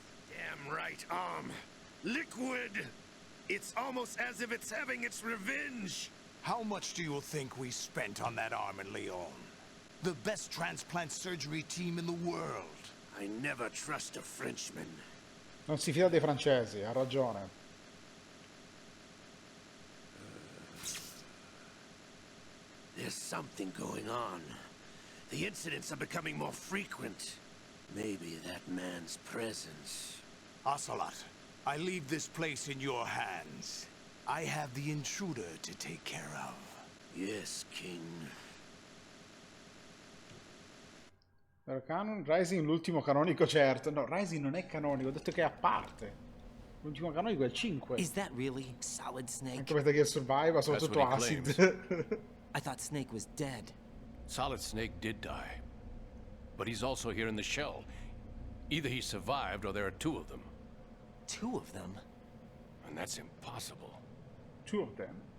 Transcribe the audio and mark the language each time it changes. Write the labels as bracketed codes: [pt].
[en] Damn right, liquid! It's almost as if it's having its revenge! How much do you think we spent on that arm in Lyon? The best transplant surgery team in the world. I never trust a Frenchman. [it] Non si fida dei francesi, ha ragione. [en] There's something going on. The incidents are becoming more frequent. Maybe that man's presence. Ocelot, I leave this place in your hands. I have the intruder to take care of. Yes, King. [it] Canon, Rising l'ultimo canonico, certo. No, Rising non è canonico, ho detto che è a parte. L'ultimo canonico è il 5. [en] Is that really Solid Snake? [it] Anche Metal Gear Survive, soprattutto Acid. [en] I thought Snake was dead. Solid Snake did die. But he's also here in the shell. Either he survived or there are two of them. Two of them? And that's impossible. Two of them?